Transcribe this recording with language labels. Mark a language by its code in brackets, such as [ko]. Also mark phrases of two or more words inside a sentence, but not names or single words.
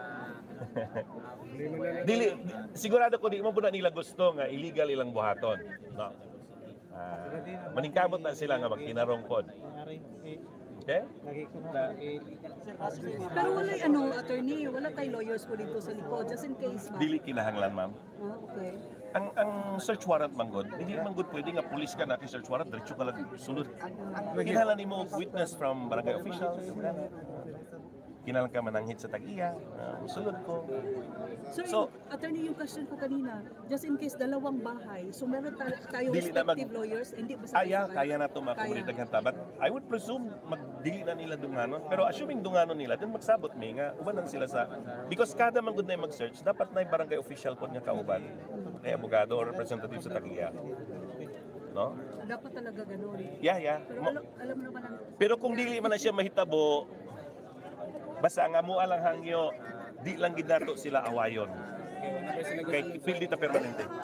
[ceb] Sigurado ko di mo na nila gusto nga illegal ilang buhaton. No. Maningkamot na sila nga magkinarong pod. Okay? [tl] Pero wala attorney, wala tay lawyers po dito sa likod [en] just in case, [tl] ma'am. [ceb] Dili kinahanglan, ma'am. Okay. Ang search warrant manggod, hindi manggod pwede nga pulis ka natin search warrant, diretso ka lang sulod. Kinahanglan nimo [en] witness from barangay officials. [ceb] Kinahanglan ka mananghit sa tagiya, sulod ko. [tl] So, attorney, yung question ko kanina, [en] just in case [tl] dalawang bahay, so meron tayong [en] respective lawyers, [tl] hindi ba sa kaya na ito makomunidad ng tabat. [en] I would presume [ceb] magdili na nila dunganon, pero assuming dunganon nila, din magsabot may nga, uban lang sila sa, because kada manggod na yung mag-search, dapat na yung barangay official po niya kauban, na abogado or representative sa tagiya. No? [tl] Dapat talaga ganun. Yeah. Pero alam naman ang... [ceb] Pero kung dili man na siya mahitabo, basta nga mo alang hangyo, di lang ginato sila awayon. Kay pildi ta permanente.